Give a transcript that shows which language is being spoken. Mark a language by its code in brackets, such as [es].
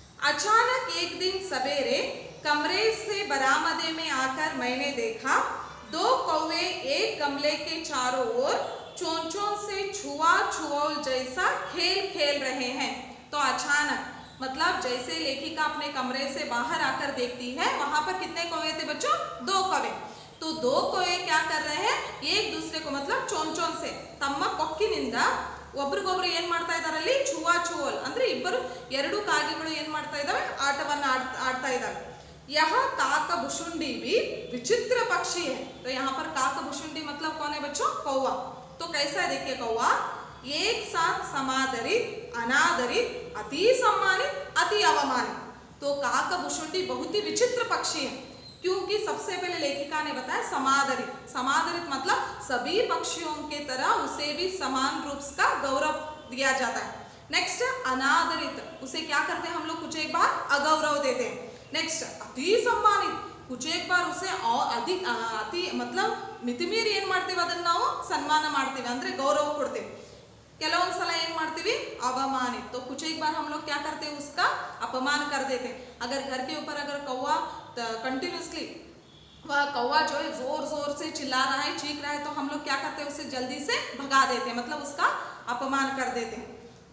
[hi] अचानक एक दिन सवेरे कमरे से बरामदे में आकर मैंने देखा दो कौवे एक गमले के चारों ओर चोंचों से छुआ छुआल जैसा खेल खेल रहे हैं। तो अचानक मतलब जैसे लेखिका अपने कमरे से बाहर आकर देखती है, वहां पर कितने कौवे थे बच्चों? दो कौवे। तो दो कौवे क्या कर रहे हैं? एक दूसरे को मतलब चोंचों से [kn] ತಮ್ಮ ಕೊಕ್ಕಿನಿಂದ ಒಬ್ರಿಗೊಬ್ರು ಏನ್ ಮಾಡ್ತಾ ಇದ್ದಾರೆ ಅಲ್ಲಿ? छुआ छुआल ಅಂದ್ರೆ ಇಬ್ಬರು ಎರಡು ಕಾಗೆಗಳು ಏನ್ ಮಾಡ್ತಾ ಇದಾವೆ? ಆಟವನ್ನ ಆಡ್ತಾ ಇದಾವೆ। [hi] यह काकभुषुंडी भी विचित्र पक्षी है। तो यहाँ पर काकभुषुंडी मतलब कौन है बच्चों? कौवा। तो कैसा है देखिए कौवा? एक साथ समादरित, अनादरित, अति सम्मानित, अति अवमानित। तो काकभुषुंडी बहुत ही विचित्र पक्षी है, क्योंकि सबसे पहले लेखिका ने बताया समादरित। समादरित मतलब सभी पक्षियों के तरह उसे भी समान रूप का गौरव दिया जाता है। नेक्स्ट अनादरित, उसे क्या करते हैं हम लोग? कुछ एक बार अगौरव देते हैं। नेक्स्ट अति सम्मानित, कुछ एक बार उसे अधिक अति मतलब [kn] ಮಿತಿಮೀರಿ ಏನು ಮಾಡ್ತೀವಿ? ಅದನ್ನ ನಾವು ಸನ್ಮಾನ ಮಾಡ್ತೀವಿ ಅಂದ್ರೆ ಗೌರವ ಕೊಡ್ತೀವಿ। ಕೆಲವೊಂದು ಸಲ ಏನು ಮಾಡ್ತೀವಿ? अवमानित। [hi] तो कुछ एक बार हम लोग क्या करते हैं? उसका अपमान कर देते हैं। अगर घर के ऊपर अगर कौवा कंटिन्यूसली वह कौवा जो है जोर जोर से चिल्ला रहा है, चीख रहा है, तो हम लोग क्या करते हैं, उसे जल्दी से भगा देते हैं, मतलब उसका अपमान कर देते हैं।